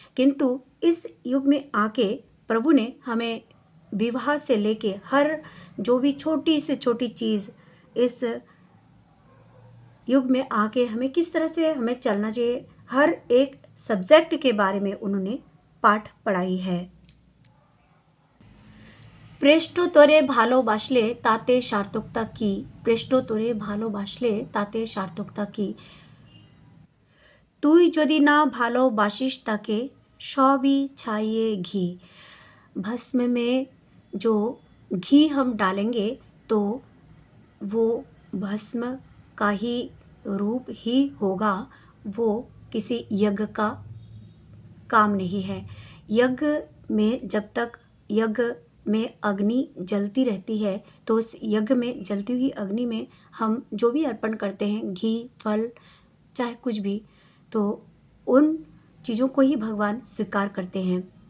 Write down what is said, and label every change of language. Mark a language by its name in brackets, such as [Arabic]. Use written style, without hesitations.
[Hindi] किंतु इस युग में आके प्रभु ने हमें विवाह से लेके हर जो भी छोटी से छोटी चीज़ इस युग में आके हमें किस तरह से हमें चलना चाहिए, हर एक सब्जेक्ट के बारे में उन्होंने पाठ पढ़ाई है। [Bangla] পৃষ্ঠতরে ভালোবাসলে তাতে সার্থকতা কি, পৃষ্ঠতরে ভালোবাসলে তাতে সার্থকতা কি, তুই যদি না ভালোবাসিস তাকে সবই ছাইয়ে ঘি। [Hindi] भस्म में जो घी हम डालेंगे तो वो भस्म का ही रूप ही होगा, वो किसी यज्ञ का काम नहीं है। यज्ञ में जब तक यज्ञ में अग्नि जलती रहती है तो उस यज्ञ में जलती हुई अग्नि में हम जो भी अर्पण करते हैं, घी, फल, चाहे कुछ भी, तो उन चीज़ों को ही भगवान स्वीकार करते हैं।